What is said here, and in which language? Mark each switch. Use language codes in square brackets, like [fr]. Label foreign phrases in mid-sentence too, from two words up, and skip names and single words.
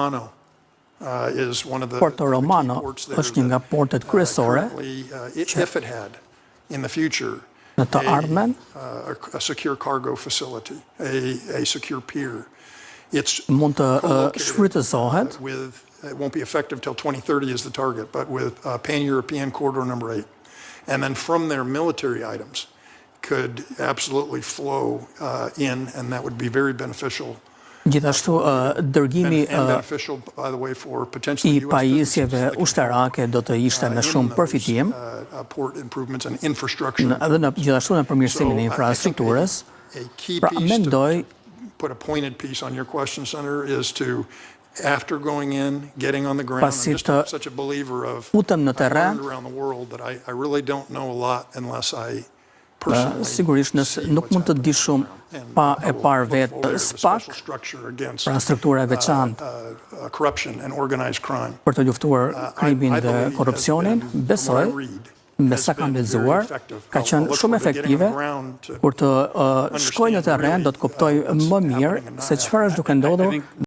[sq] Porto Romano është një nga portet kryesore që në të ardhmen mund të shfrytëzohet. [en] It won't be effective till 2030 is the target, but with Pan-European Corridor number 8. And then from there, military items could absolutely flow in, and that would be very beneficial. [sq] Gjithashtu, dërgimi i pajisjeve ushtarake do të ishte me shumë përfitim, edhe gjithashtu në përmirësimin e infrastrukturës. Pra, mendoj, [en] put a pointed piece on your question, Senator, is to after going in, getting on the ground, I'm just such a believer of around the world that I really don't know a lot unless I personally [sq] sigurisht nuk mund të di shumë pa e parë vetë SPAC, pra struktura e veçantë për të luftuar krimin dhe korrupsionin. Besoj, me sa kam lexuar, ka qenë shumë efektive. Kur të shkoj në terren, do të kuptoj më mirë se çfarë është duke ndodhur